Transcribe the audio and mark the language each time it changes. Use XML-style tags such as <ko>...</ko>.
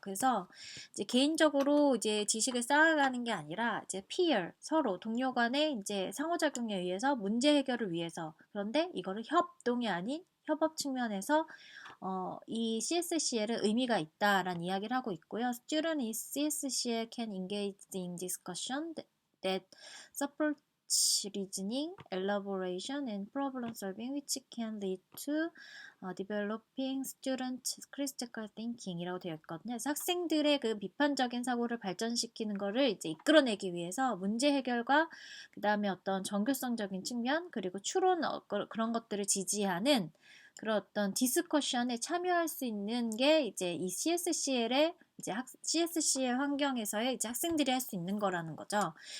<ko>그래서 이제 개인적으로 이제 지식을 쌓아가는 게 아니라 이제 peer 서로 동료 간의 이제 상호작용에 의해서 문제 해결을 위해서 그런데 이거를 협동이 아닌 협업 측면에서 이 CSCL은 의미가 있다라는 이야기를 하고 있고요.</ko> <en>Student is CSCL can engage in discussion that support reasoning, elaboration, and problem solving, which can lead to developing student critical thinking</en> <ko>이라고 되어 있거든요. 그래서 학생들의 그 비판적인 사고를 발전시키는 거를 이제 이끌어내기 위해서 문제 해결과 그 다음에 어떤 정교성적인 측면 그리고 추론 그런 것들을 지지하는 그런 어떤 디스커션에 참여할 수 있는 게 이제 이 CSCL의 이제 CSCL 환경에서의 이제 학생들이 할 수 있는 거라는 거죠.</ko>